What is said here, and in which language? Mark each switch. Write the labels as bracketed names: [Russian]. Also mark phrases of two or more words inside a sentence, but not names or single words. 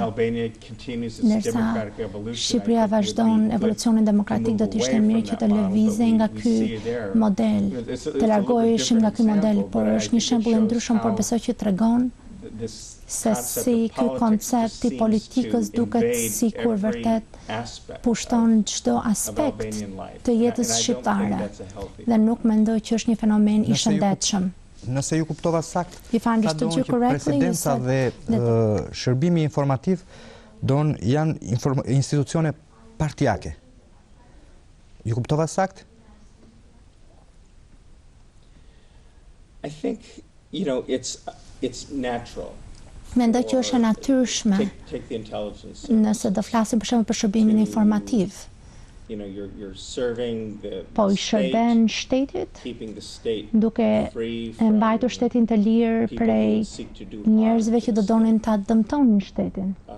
[Albanian] Ndërsa Shqipëria vazhdon evolucionin demokratik, do të ishte mirë që të lëvizej nga ky model, të largoheshim nga ky model, por është një shembull i ndryshëm, por besoj që tregon se si ky koncept i politikës duket sikur vërtet pushton çdo aspekt të jetës shqiptare dhe nuk mendoj që është një fenomen i shëndetshëm. Nëse ju kuptova sakt, ta donë që presidenca dhe shërbimi informativ janë institucione partijake. Ju kuptova sakt? [English] I think, it's natural. [Albanian] Mendoj që është e natyrshme nëse do flasim për shembull për shërbimin informativ. Po i shërben shtetit duke e mbajtur shtetin të lirë prej njerëzve që do donin ta dëmtonin shtetin.